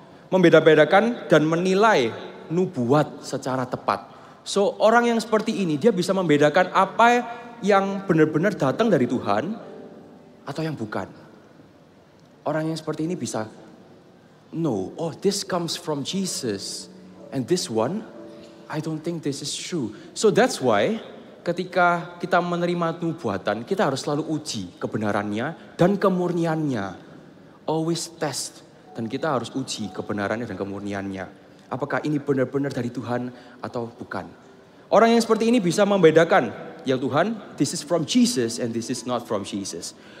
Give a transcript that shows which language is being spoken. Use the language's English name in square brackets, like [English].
[Indonesian] Membeda-bedakan dan menilai nubuat secara tepat. So orang yang seperti ini dia bisa membedakan apa yang benar-benar datang dari Tuhan atau yang bukan. Orang yang seperti ini bisa [English] this comes from Jesus. And this one, I don't think this is true. So that's why [Indonesian] ketika kita menerima nubuatan, kita harus selalu uji kebenarannya dan kemurniannya. [English] Always test. [Indonesian] Dan kita harus uji kebenarannya dan kemurniannya. Apakah ini benar-benar dari Tuhan atau bukan. Orang yang seperti ini bisa membedakan. Ya Tuhan, [English] this is from Jesus and this is not from Jesus.